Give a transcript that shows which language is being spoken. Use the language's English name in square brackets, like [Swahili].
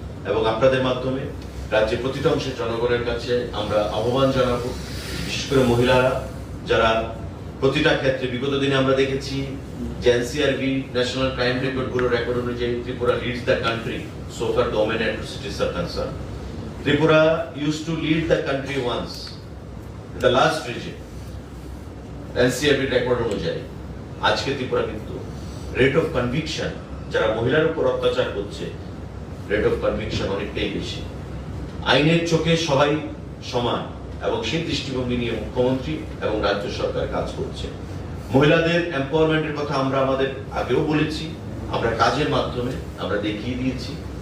[Bangla] এবং আপনাদের মাধ্যমে রাজ্যের প্রতিটা অংশের জনগণের কাছে আমরা আহ্বান জানাবো, বিশেষ করে মহিলারা যারা প্রতিটা ক্ষেত্রে, বিগত দিনে আমরা দেখেছি যে NCRB national crime record bureau record অনুযায়ী Tripura [English] Leads the country so far the women atrocities are concerned. Tripura used to lead the country once in the last regime, NCRB record অনুযায়ী। [Bangla] আজকে ত্রিপুরা কিন্তু রেট অফ কনভিকশন, যারা মহিলার উপর অত্যাচার করছে, rate of conviction অনেকটাই বেশি। আইনের চোখে সবাই সমান এবং সেই দৃষ্টিভঙ্গি নিয়ে মুখ্যমন্ত্রী এবং রাজ্য সরকার কাজ করছে। মহিলাদের এম্পাওয়ারমেন্টের কথা আমরা আমাদের আগেও বলেছি, আমরা কাজের মাধ্যমে আমরা দেখিয়ে দিয়েছি।